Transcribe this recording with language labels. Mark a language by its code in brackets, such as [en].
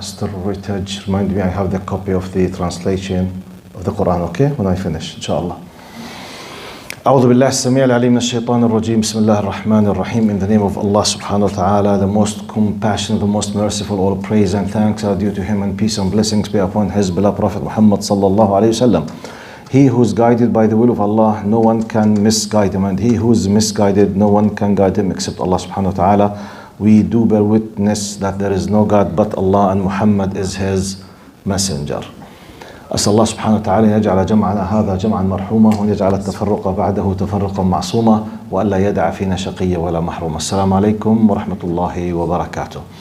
[en] Still remind me I have the copy of the translation of the Quran, okay? When I finish, inshallah. [ar] أعوذ بالله السميع العليم من الشيطان الرجيم. بسم الله الرحمن الرحيم. [en] In the name of Allah subhanahu wa ta'ala, the most compassionate, the most merciful. All praise and thanks are due to him, and peace and blessings be upon his beloved Prophet Muhammad sallallahu alayhi wasallam. He who is guided by the will of Allah, no one can misguide him, and he who is misguided, no one can guide him except Allah subhanahu wa ta'ala. We do bear witness that there is no God but Allah, and Muhammad is his messenger. [ar] أسأل الله سبحانه وتعالى أن يجعل جمعنا هذا جمعا مرحوما، وأن يجعل التفرق بعده تفرقا معصوما، وألا يدع فينا شقيا ولا محروما. السلام عليكم ورحمة الله وبركاته.